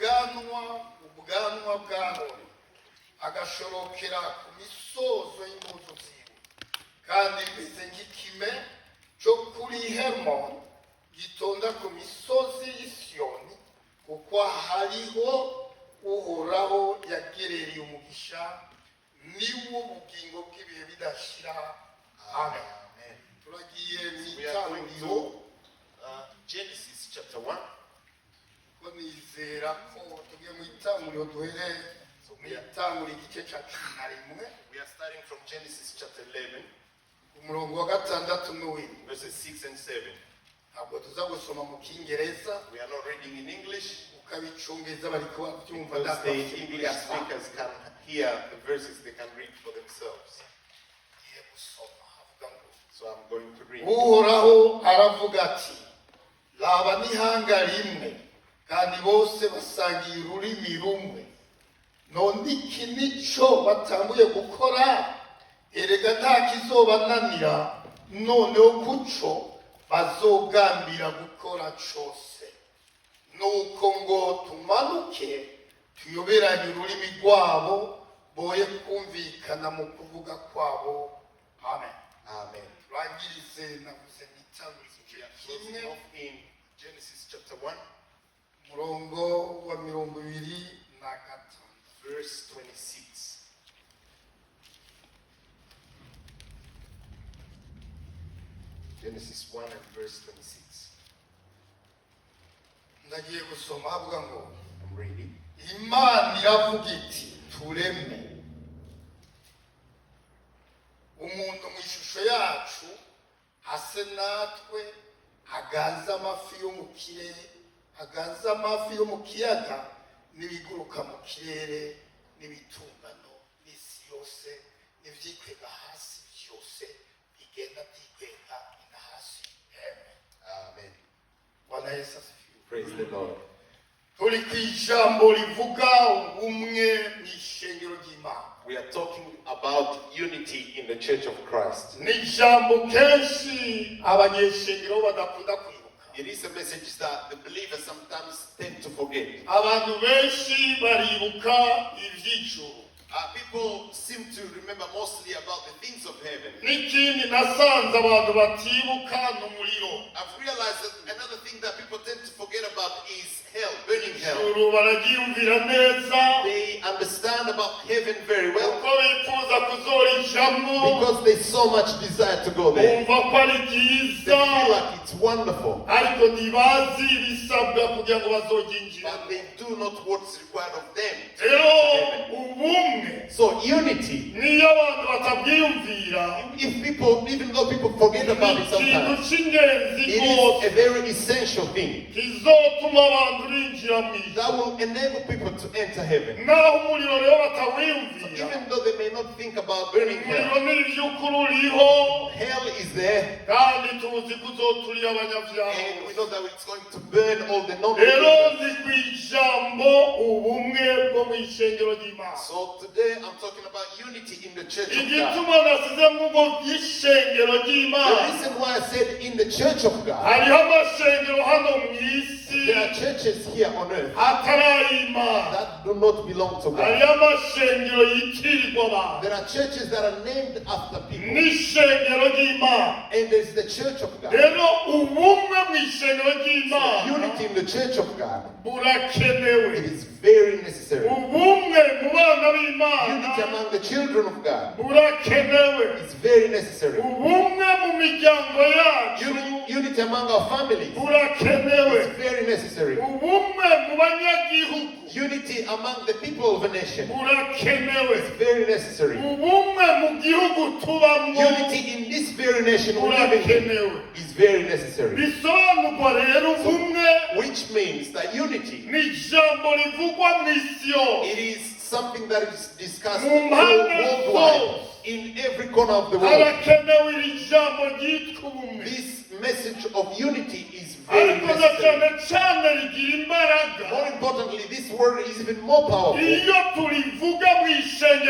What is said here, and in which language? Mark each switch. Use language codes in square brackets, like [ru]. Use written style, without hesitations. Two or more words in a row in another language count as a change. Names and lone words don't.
[rn] bwanwa bw'Aroni agashorokera ku misozo y'impuzu ziwe kandi imeze nk'ikime cyo kuri Hermoni gitonda ku misozi y'Isiyoni kuko hariho uhoraho yagerereye umugisha niwo bugingo bw'ibihe bidashira. Amen. Turagiye [en] We are going [rn] mw'itanguriro [en] to Genesis chapter 1. [rn] ko nizera ko tugiye mw'itanguriro duhere mw'itanguriro igice ca 11 [en] We are starting from Genesis chapter 11, [rn] umurongo wa gatandatu n'uw'indwi. [en] verses 6 and 7. [rn] ntabwo tuza gusoma mu Kingereza [en] We are not reading in English. [rn] ukabicungeza bariko babyumva [en] Because the English speakers can hear the verses, they can read for themselves. [rn] Tugiye gusoma havuga ngo [en] So I'm going to read. [rn] uhoraho aravuga ati raba n'ihanga rimwe kandi bose basangiye ururimi rumwe none iki nico batanguye gukora erega nta kizobananira noneho kuco bazogambira gukora cose nuko ngo tumanuke tuyoberanye ururimi rwabo boye kumvikana mu kuvuga kwabo. Amen. Amen. turangirize navuze n'itanguriro We are closing kimwe off in Genesis chapter 1, umurongo wa 25. verse 26. Genesis 1 and verse 26. ndagiye gusoma havuga ngo I'm reading. imana iravuga iti tureme umuntu mu ishusho yacu ase natwe aganze amafi yo mu kiyaga n'ibiguruka mu kirere n'ibitungano n'isi yose n'ivyikwega hasi byose bigenda byikwega ina hasi. Amen. [sw] Bwana Yesu asifiwe. [en] Praise the Lord. [rn] turi ku ijambo rivuga ubumwe mw'ishengero ry'Imana. [en] We are talking about unity in the Church of Christ. [rn] ni ijambo kenshi abanyeshengero badakunda kwibuka. [en] It is a message that the believers sometimes tend to forget. [rn] abantu benshi baribuka ivy'ijuru [en] People seem to remember mostly about the things of heaven. [rn] n'ikindi nasanze abantu batibuka n'umuriro. [en] I've realized that another thing that people tend to forget about is hell, burning hell. [rn] ijuru bararyiyumvira neza [en] They understand about heaven very well [rn] kuko bifuza kuzorijamwo [en] because they so much desire to go there. [rn] bumva ko ari [en] They [rn] ryiza [en] feel like it's wonderful, [rn] ariko ntibazi ibisabwa kugira ngo bazoryinjiramo. [en] but they do not what's required of them. to [rn] rero [en] enter heaven. [rn] ubumwe [en] So unity, [rn] niyo abantu batabwiyumvira [en] even though people forget about it [rn] ikintu [en] sometimes, [rn] cy'ingenzi [en] it is [rn] rwose [en] a very essential thing [rn] kizotuma abantu binjira mu ijuru. [en] that will enable people to enter heaven. [rn] naho umuriro rero batawiyumvira, [en] Even though they may not think about burning [rn] umuriro [en] hell, [rn] ni iby'ukuri uriho [en] hell is there, [rn] kandi tuzi ko uzoturira [en] and we [rn] abanyabyaha. [en] know that it's going to burn all the [rn] rero [en] non-believers. [rn] ndi ku ijambo ubumwe bwo mu ishengero ry'Imana. [en] So today I'm talking about unity in the Church of God. [rn] igituma nasize mu bwo by'ishengero [en] The [rn] ry'Imana, [en] reason why I said in the Church of God, [rn] hariho amashengero hano mu isi [en] there are churches here on earth [rn] atari Imana. [en] that do not belong to God. [rn] hariho amashengero yitirirwa abantu [en] There are churches that are named after people, [rn] n'ishengero ry'Imana. [en] and there's the Church of God. [rn] rero ubumwe mu ishengero ry'Imana [en] Unity in the Church of God, [rn] burakenewe. [en] it is very necessary. [rn] ubumwe mu bana [en] Unity [rn] b'Imana [en] among the children of God [rn] burakenewe. [en] is very necessary. [rn] ubumwe mu miryango yacu [en] Unity among our families [rn] burakenewe. [en] is very necessary. [rn] ubumwe mu banyagihugu [en] Unity Unity among the people of a nation [rn] burakenewe. [en] is very necessary. [rn] Ubumwe mu gihugu tubamwo [en] Unity in this very nation we live in [rn] burakenewe. [en] is very necessary. [rn] Bisobanurwa rero ubumwe [en] Which means that unity, [rn] ni ijambo rivugwa mu isi yose. [en] it is something that is discussed [rn] Mumpande [en] worldwide, [rn] zose. [en] in every corner of the world. [rn] Harakenewe iri jambo ryitwa ubumwe. [en] This message of unity is very [rn] Ariko na [en] necessary. [rn] cyane cyane rigira imbaraga [en] More importantly, this word is even more powerful [rn] iyo turivuga mu ishengero